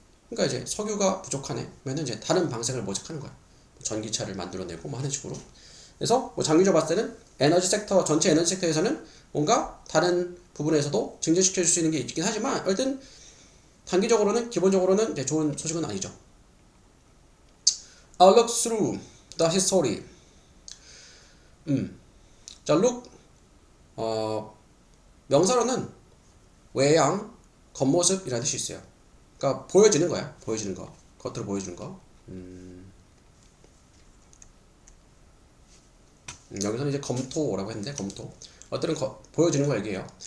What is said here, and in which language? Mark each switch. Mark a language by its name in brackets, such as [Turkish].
[Korean] 그러니까 이제 석유가 부족하면은 이제 다른 방식을 모색하는 거야. 전기차를 만들어내고 뭐 하는 식으로. 그래서 뭐 장기적으로 봤을 때는 전체 에너지 섹터에서는 뭔가 다른 부분에서도 증진시켜 줄 수 있는 게 있긴 하지만 어쨌든 단기적으로는 기본적으로는 이제 좋은 소식은 아니죠. [English] I'll look through the history. [Korean] 자, look 명사로는 외양, 겉모습이라는 뜻이 있어요. 그러니까 보여지는 거야. 보여지는 거. 겉으로 보여주는 거. 여기서는 이제 검토라고 했는데 검토. 어떤 보여지는 거 얘기해요.